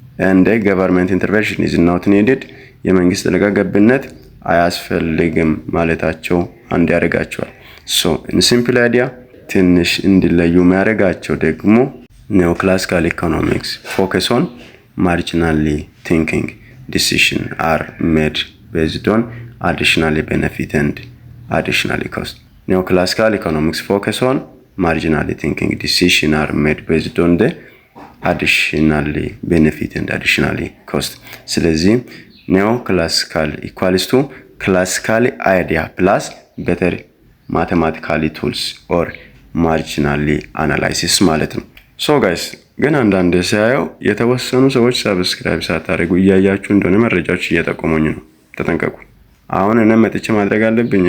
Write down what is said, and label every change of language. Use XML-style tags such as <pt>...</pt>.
<en>ኤንድ ገቨርንመንት ኢንተርቬንሽን ኢዝ ኖት ኒድድ</en> <am>የመንግስት ጣልቃ ገብነት አያስፈልግም ማለታቸው አንድ ያደርጋቸዋል።</am> <en>ሶ ኢን ሲምፕል አይዲያ</en> <am>ትንሽ እንዲለዩ የሚያደርጋቸው ደግሞ</am> <en>neoclassical economics focus on marginally thinking. Decisions are made based on additionally benefit and additionally cost. Neoclassical economics focus on marginally thinking. Decisions are made based on the additionally benefit and additionally cost.</en> <am>ስለዚህ</am> <en>neoclassical equals to classical idea plus better mathematical tools or marginally analysis</en> <am>ማለት ነው። ሶ ጋይስ ግን አንዳንድ ሳያው የተወሰኑ ሰዎች ሰብስክራይብ ሳታደርጉ እያያችሁ እንደሆነ መረጃዎች እየጠቆሙኝ ነው። ተጠንቀቁ። አሁን እኔ መጥቼ ማድረግ አለብኝ?</am>